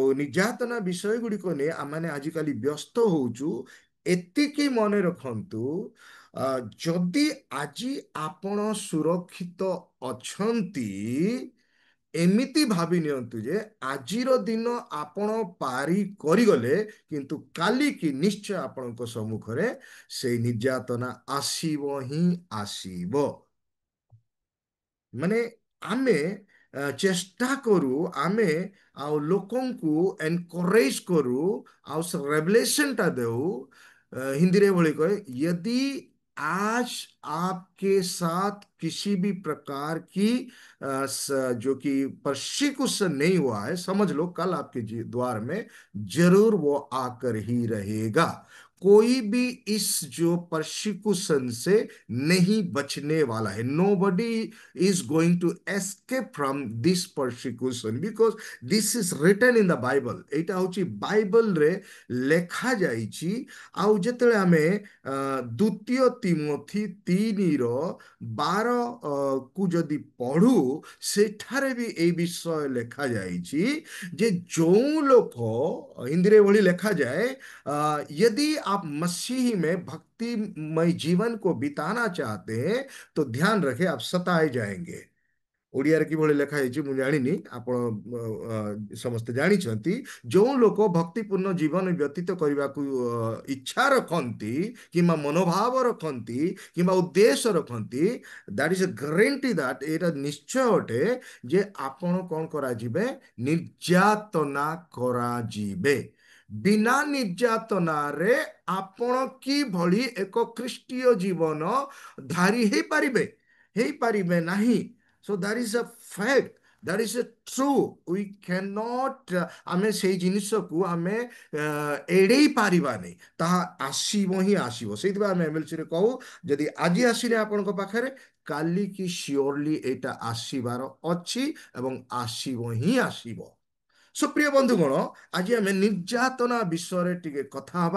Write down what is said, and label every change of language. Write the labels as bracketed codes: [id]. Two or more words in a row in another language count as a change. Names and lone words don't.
[or] ନିର୍ଯାତନା ବିଷୟ ଗୁଡ଼ିକ ନେଇ ଆମମାନେ ଆଜିକାଲି ବ୍ୟସ୍ତ ହଉଛୁ, ଏତିକି ମନେ ରଖନ୍ତୁ, ଯଦି ଆଜି ଆପଣ ସୁରକ୍ଷିତ ଅଛନ୍ତି, ଏମିତି ଭାବି ନିଅନ୍ତୁ ଯେ ଆଜିର ଦିନ ଆପଣ ପାରି କରିଗଲେ, କିନ୍ତୁ କାଲିକି ନିଶ୍ଚୟ ଆପଣଙ୍କ ସମ୍ମୁଖରେ ସେଇ ନିର୍ଯାତନା ଆସିବ ହିଁ ଆସିବ। ମାନେ ଆମେ ଚେଷ୍ଟା କରୁ, ଆମେ ଆଉ ଲୋକଙ୍କୁ ଏନକରେଜ କରୁ, ଆଉ ସେ रेवलेशनଟା ଦେଉ। [hi] हिंदी भली कहे, यदि आज आपके साथ किसी भी प्रकार की जो कि परसिक्यूशन नहीं हुआ है, समझ लो कल आपके द्वार में जरूर वो आकर ही रहेगा। कोई भी इस जो परसिक्यूशन से नहीं बचने वाला है। [en] Nobody is going to escape from this persecution because this is written in the Bible। [or] ଏଇଟା ହଉଛି ବାଇବଲରେ ଲେଖା ଯାଇଛି। ଆଉ ଯେତେବେଳେ ଆମେ ଦ୍ୱିତୀୟ ତିମୋଥୀ 3:12 କୁ ଯଦି ପଢୁ, ସେଠାରେ ବି ଏଇ ବିଷୟ ଲେଖାଯାଇଛି ଯେ ଯୋଉ ଲୋକ, ହିନ୍ଦୀରେ ଭଳି ଲେଖାଯାଏ, [hi] यदि आप मसीह में भक्तिमय जीवन को बिताना चाहते हैं तो ध्यान रखें आप सताए जाएंगे। [or] ओडियारे किभଳି ଲେଖା ହେଇଛି ମୁଁ ଜାଣିନି, ଆପଣ ସମସ୍ତେ ଜାଣିଛନ୍ତି। ଯେଉଁ ଲୋକ ଭକ୍ତିପୂର୍ଣ୍ଣ ଜୀବନ ବ୍ୟତୀତ କରିବାକୁ ଇଚ୍ଛା ରଖନ୍ତି, କିମ୍ବା ମନୋଭାବ ରଖନ୍ତି, କିମ୍ବା ଉଦ୍ଦେଶ୍ୟ ରଖନ୍ତି, [en] that is a guarantee that, [or] ଏଇଟା ନିଶ୍ଚୟ ଅଟେ ଯେ ଆପଣ କ'ଣ କରାଯିବେ, ନିର୍ଯାତନା କରାଯିବେ। ବିନା ନିର୍ଯାତନାରେ ଆପଣ କିଭଳି ଏକ ଖ୍ରୀଷ୍ଟୀୟ ଜୀବନ ଧାରି ହେଇପାରିବେ ନାହିଁ। [en] So that is a fact, that is a true, we cannot [or] ଆମେ ସେଇ ଜିନିଷକୁ ଆମେ ଏଡ଼େଇ ପାରିବାନି, ତାହା ଆସିବ ହିଁ ଆସିବ। ସେଇଥିପାଇଁ ଆମେ MLCରେ କହୁ, ଯଦି ଆଜି ଆସିନି ଆପଣଙ୍କ ପାଖରେ, କାଲି କି ସିଓରଲି ଏଇଟା ଆସିବାର ଅଛି ଏବଂ ଆସିବ ହିଁ ଆସିବ। ସୁପ୍ରିୟ ବନ୍ଧୁଗଣ, ଆଜି ଆମେ ନିର୍ଯାତନା ବିଷୟରେ ଟିକେ କଥା ହେବା।